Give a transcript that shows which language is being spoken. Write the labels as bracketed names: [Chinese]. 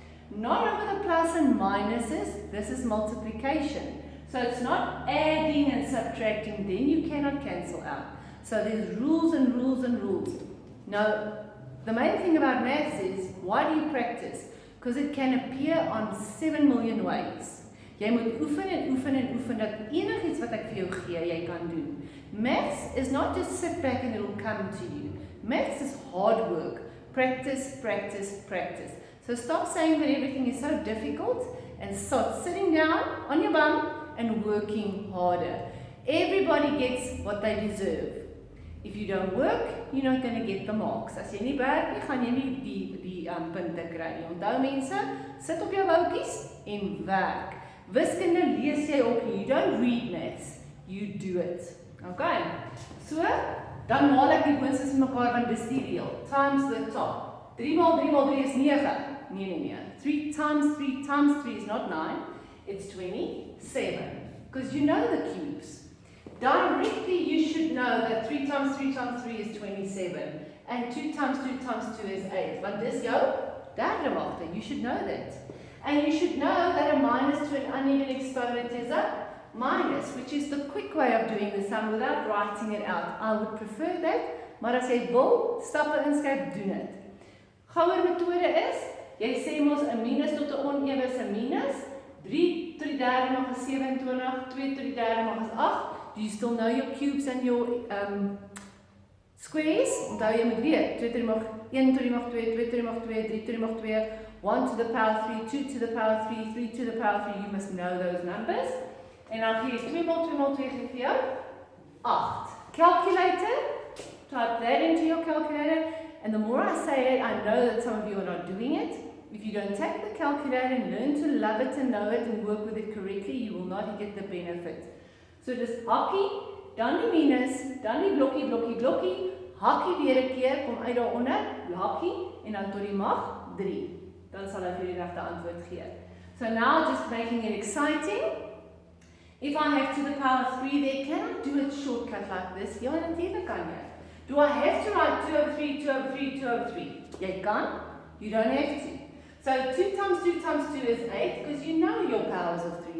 [English] Not over the plus and minuses, this is multiplication. So it's not adding and subtracting, then you cannot cancel out. So there's rules and rules and rules. Now, the main thing about maths is, why do you practice? Because it can appear on 7 million ways. [Afrikaans] Jy moet oefen en oefen en oefen dat enigiets wat ek vir jou gee, jy kan doen. [English] Maths is not just sit back and it will come to you. Maths is hard work. Practice, practice, practice. So stop saying that everything is so difficult and start sitting down on your bum and working harder. Everybody gets what they deserve. If you don't work, you're not going to get the marks. [Afrikaans] As jy nie werk nie, gaan jy nie die punte kry nie. Onthou mense, sit op jou boutjies en werk. Wiskunde lees jy op, [English] you don't read maths, you do it. Okay? [Afrikaans] So, dan maal ek die boonste mekaar want dis die reël. [English] Times the top. [Afrikaans] 3 maal 3 maal 3 is 9. Nee. [English] 3 times 3 times 3 is not 9. It's 27. Because you know the cubes. Directly you should know that 3 times 3 times 3 is 27. And 2 times 2 times 2 is 8. [Afrikaans] Want dis jou derde magte. [English] You should know that. And you should know that a minus to an uneven exponent is a minus, which is the quick way of doing the sum without writing it out. I would prefer that, [Afrikaans] maar as jy wil, stappe inskryf, doen dit. Gouer metode is, jy sê mos 'n minus tot 'n onewe is 'n minus, 3 tot die derde mag is 27, 2 tot die derde mag is 8. [English] Do you still know your cubes and your squares? [Afrikaans] Onthou jy moet weet, 2 tot die mag 1 tot die mag 2, 2 tot die mag 2, 3 tot die mag 2, [English] 1 to the power 3, [Afrikaans] 2 to the power 3, 3 to the power 3. [English] You must know those numbers. [Afrikaans] En dan gee jy 2 maal 2 maal 2 gee vir jou 8. [English] Calculator, type that into your calculator. And the more I say it, I know that some of you are not doing it. If you don't take the calculator and learn to love it and know it and work with it correctly, you will not get the benefit. [Afrikaans] So dis hakkie, dan die minus, dan die blokkie, blokkie, blokkie, hakkie weer 'n keer, kom uit daaronder, hakkie, en dan tot die mag 3. Dan sal hy vir die regte antwoord gee. [English] So now just making it exciting. If I have to the power 3 there, can I do it shortcut like this? [Afrikaans] Ja, natuurlijk kan jy. [English] Do I have to write 2 over 3, 2 over 3, 2 over 3? [Afrikaans] Jy kan, [English] you don't have to. So 2 times 2 times 2 is 8, because you know your powers of 3.